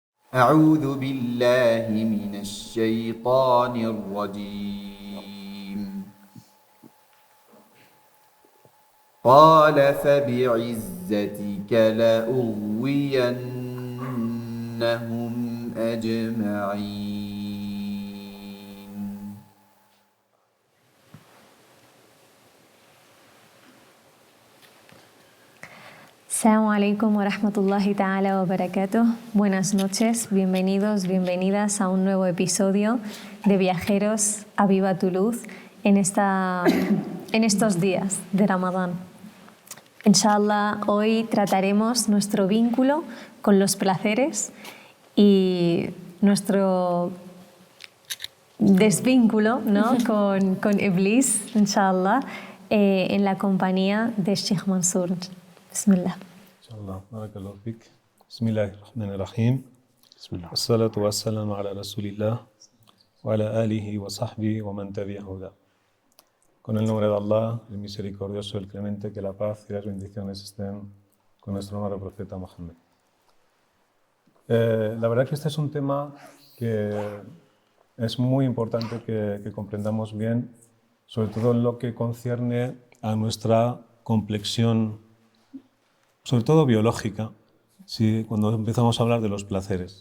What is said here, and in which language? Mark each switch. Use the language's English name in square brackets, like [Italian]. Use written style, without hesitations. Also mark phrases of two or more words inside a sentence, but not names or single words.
[Arabic] أعوذ بالله من الشيطان الرجيم قال فبعزتك لأغوينهم أجمعين. السلام عليكم ورحمة الله تعالى وبركاته. [Spanish] Buenas noches, bienvenidos, bienvenidas a un nuevo episodio de Viajeros a Viva tu Luz en estos días de Ramadán. Inshallah, hoy trataremos nuestro vínculo con los placeres y nuestro desvínculo, ¿no? con Iblis, inshallah, en la compañía de Sheikh Mansour. Bismillah. [Arabic] إن شاء الله، بارك الله فيك. بسم الله الرحمن الرحيم. والصلاة والسلام على رسول الله وعلى آله وصحبه ومن تبعه هدى. [Spanish] Con el nombre de Allah, el misericordioso, el clemente, que la paz y las bendiciones estén con nuestro amado profeta Muhammad. La verdad que este es un tema que es muy importante que comprendamos bien, sobre todo en lo que concierne a nuestra complexión, sobre todo biológica, cuando empezamos a hablar de los placeres.